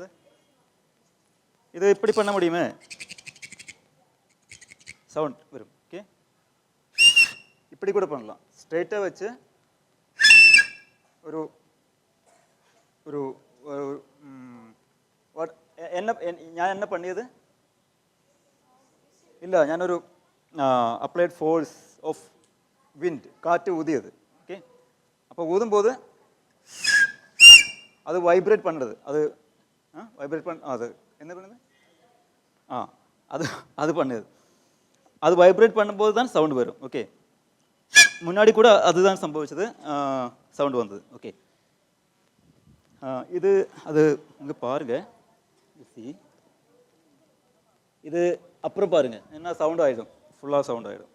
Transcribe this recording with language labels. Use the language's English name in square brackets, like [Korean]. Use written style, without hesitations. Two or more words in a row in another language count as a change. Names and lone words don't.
[Tamil] இது இப்படி பண்ண முடியுமே, சவுண்ட் வரும். ஓகே இப்படி கூட பண்ணலாம். ஸ்ட்ரெயிட்டாக வச்சு ஒரு ஒரு என்ன ഞാൻ என்ன பண்ணியது [Malayalam] ഇല്ല, ഞാനൊരു [English] applied force of wind, [Malayalam] കാറ്റ് ഊതിയത്. ഓക്കെ അപ്പോൾ ഊതുമ്പോൾ [Tamil] அது வைப்ரேட் பண்ணுறது. அது வைப்ரேட் அது என்ன பண்ணுது? அது பண்ணுது. அது வைப்ரேட் பண்ணும்போது தான் சவுண்ட் வரும். ஓகே முன்னாடி கூட அதுதான் சம்பவிச்சது, சவுண்ட் வந்தது. ஓகே இது அது இங்கே பாருங்க, இது அப்புறம் பாருங்க என்ன சவுண்ட் ஆகிடும், ஃபுல்லாக சவுண்ட் ஆகிடும்.